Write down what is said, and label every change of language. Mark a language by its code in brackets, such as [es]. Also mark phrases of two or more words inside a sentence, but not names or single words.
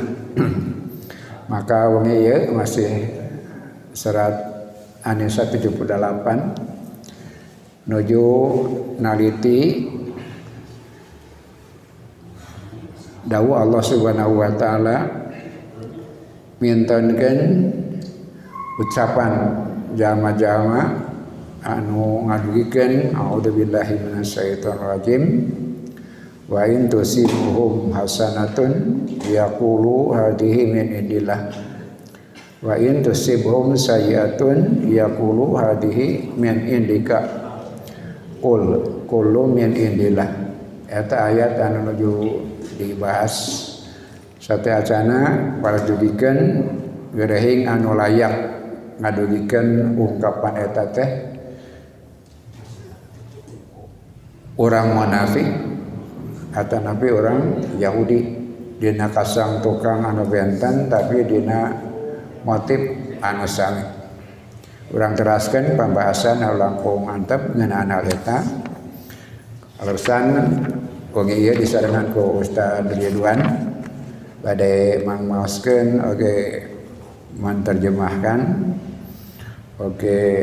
[su] Maka wengi ieu masih surat An-Nisa 78 nuju naliti dawuh Allah [ar] سبحانه وتعالى [su] mintonkeun ucapan jalma-jalma anu ngadugikeun [ar] أعوذ بالله من الشيطان الرجيم. وإن تصبهم حسنة يقولوا هذه من عند الله وإن تصبهم سيئة يقولوا هذه من عندك قل كل من عند الله. [su] Eta ayat anu nuju dibahas sateacana para dugikeun gerehing anu layak ngadugikeun ungkapan eta teh urang munafik atau nabi orang Yahudi dina kasang tukang anu benten tapi dina motif anu sami. Urang teraskeun pembahasan anu langkung mantep ngeunaan hal eta. Alasan wengi ieu disarengan ku Ustaz Ridwan bade mangmaoskeun oge menterjemahkan oge